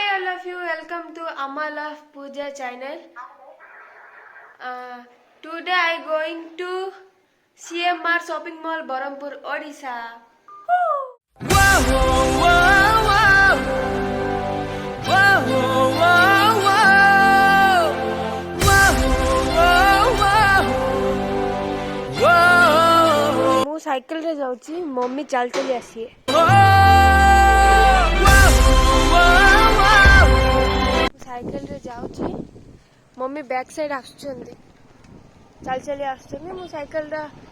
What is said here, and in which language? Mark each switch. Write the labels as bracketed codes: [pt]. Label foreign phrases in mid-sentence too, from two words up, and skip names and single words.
[en] of you, welcome to Amma Love Pooja channel. Today I going to CMR shopping mall Barampur, Odisha. [or] ମୁଁ ସାଇକେଲରେ ଯାଉଛି ମମ୍ମି ଚାଲି ଚାଲି ଆସିଏ ସାଇକେଲରେ ଯାଉଛି ମମ୍ମି [en] back side [or] ଆସୁଛନ୍ତି ଚାଲି ଚାଲି ଆସୁଛନ୍ତି ମୁଁ ସାଇକେଲଟା